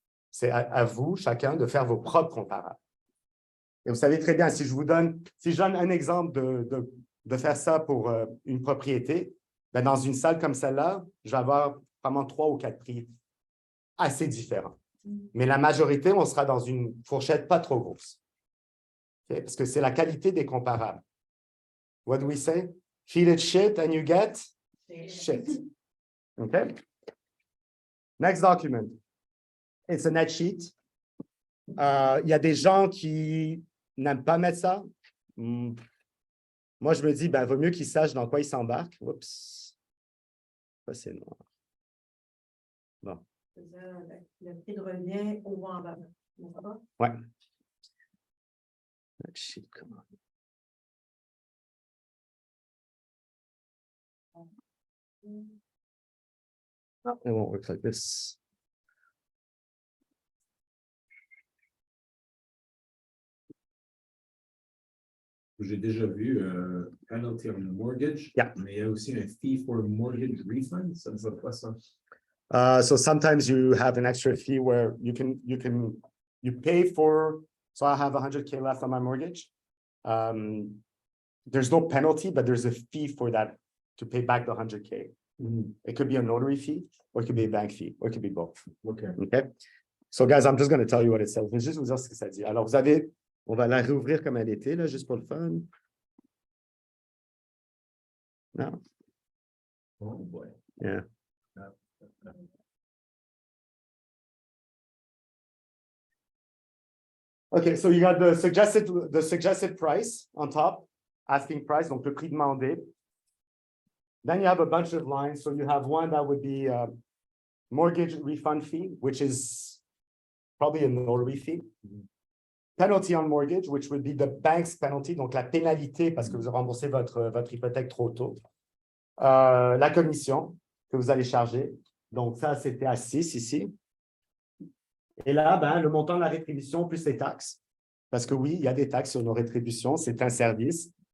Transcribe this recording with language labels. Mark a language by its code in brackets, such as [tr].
[fr] C'est à vous, chacun, de faire vos propres comparables. Et vous savez très bien, si je donne un exemple de faire ça pour une propriété, ben dans une salle comme celle-là, je vais avoir vraiment 3 ou 4 prix assez différents. Mais la majorité, on sera dans une fourchette pas trop grosse. Okay? Parce que c'est la qualité des comparables. [en] What do we say? Feed it shit and you get shit. Okay? Next document. It's a net sheet. [fr] Il y a des gens qui n'aiment pas mettre ça. Moi, je me dis, ben, vaut mieux qu'ils sachent dans quoi ils s'embarquent. Oups. Ça, c'est noir. Bon. Le prix de revient au vendeur. Ouais. [en] Net sheet, come on. Oh, it won't work like this. [fr] J'ai déjà vu [en] penalty on the mortgage, Yeah. [fr] mais il y a aussi un [en] fee for mortgage refund. [fr] Ça ne veut pas ça. [en] So sometimes you have an extra fee where you pay for, so I have 100K left on my mortgage. There's no penalty, but there's a fee for that to pay back the 100K. It could be a notary fee, or it could be a bank fee, or it could be both. Okay. Okay. So guys, I'm just going to tell you what it says. [fr] Je vais juste vous dire ce que ça dit. Alors, on va la réouvrir comme elle était, là, juste pour le fun. Non. [en] Oh boy. Yeah. Okay, so you got the suggested price on top, asking price, [fr] donc le prix demandé. [en] Then you have a bunch of lines. So you have one that would be mortgage refund fee, which is probably a notary fee. Penalty on mortgage, which would be the bank's penalty, [fr] donc la pénalité parce que vous avez remboursé votre hypothèque trop tôt. La commission que vous allez charger. Donc ça, c'était à 6 ici. Et là, ben, le montant de la rétribution plus les taxes. Parce que oui, il y a des taxes sur nos rétributions, c'est un service.